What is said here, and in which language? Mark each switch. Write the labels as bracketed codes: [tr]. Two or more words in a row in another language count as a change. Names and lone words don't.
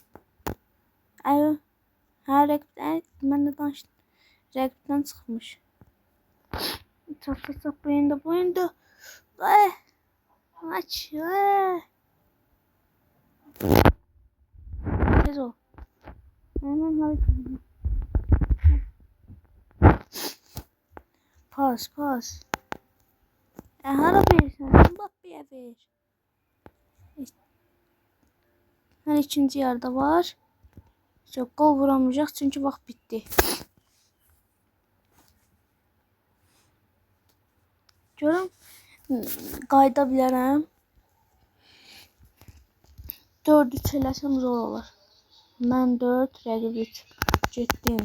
[az] Rəqibdən mən də danışdım. Rəqibdən çıxmış. Çat çat çat bu yanda. Ay, aç. Ay. Tez ol. [tr] Hemen hareket edin. Pas. [az] Hara verirsen Mbappe'ye ver. [tr] Her ikinci yarıda var. [az] Çok gol vuramayacaq çünkü vaxt bitti. Görüm qayıda bilərəm. 4-3 eləsəm zor olur. Mən 4, rəqib 3. Getdim.